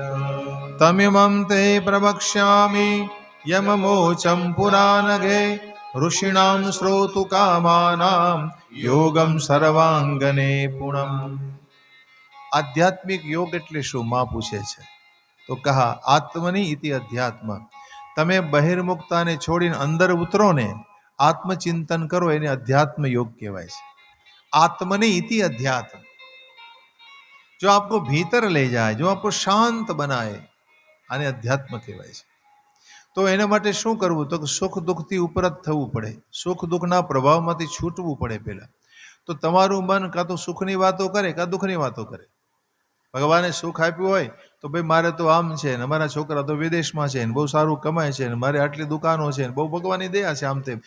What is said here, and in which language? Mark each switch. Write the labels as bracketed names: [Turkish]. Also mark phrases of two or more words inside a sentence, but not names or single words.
[Sanskrit] तमिमं ते प्रवक्ष्यामि यममोचं पुरानघे ऋषिणां श्रोतु कामानां योगम सर्वांगने पूर्णम. [Gujarati] આધ્યાત્મિક યોગ એટલે શું? માં પૂછે છે. તો કહા [Sanskrit] आत्मनि इति अध्यात्म. [Gujarati] તમે બહિર્મુક્તાને છોડીને અંદર ઉતરો ને, આત્મચિંતન કરો, એને અધ્યાત્મ યોગ કહેવાય છે. [Sanskrit] आत्मनि इति अध्यात्म. [Hindi] जो आपको भीतर ले जाए, जो आपको शांत बनाए, [Gujarati] આને અધ્યાત્મ કહેવાય છે. તો એના માટે શું કરવું? તો સુખ દુઃખથી ઉપરત થવું પડે. સુખ દુઃખના પ્રભાવમાંથી છૂટવું પડે પહેલા. તો તમારું મન કાં તો સુખની વાતો કરે કાં દુઃખની વાતો કરે. ભગવાને સુખ આપ્યું હોય તો ભાઈ મારે તો આમ છે ને, અમારા છોકરા તો વિદેશમાં છે ને, બહુ સારું કમાય છે ને, મારે આટલી દુકાનો છે ને, બહુ ભગવાનની દયા છે, આમ તેમ.